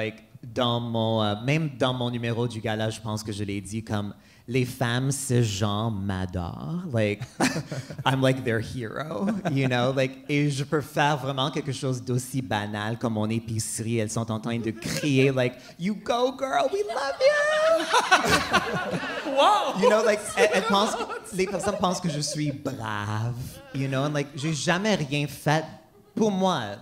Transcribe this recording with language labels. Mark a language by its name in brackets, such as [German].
[French] Like, dans mon, même dans mon numéro du gala, je pense que je l'ai dit comme les femmes cisgenres m'adorent. [English] Like, I'm like their hero, you know? [French] Like, et je peux faire vraiment quelque chose d'aussi banal comme mon épicerie. Elles sont en train de crier, [English] like, you go, girl, we love you! Wow! [French] You know, like, les personnes pensent que je suis brave, you know? And, like, j'ai jamais rien fait pour moi.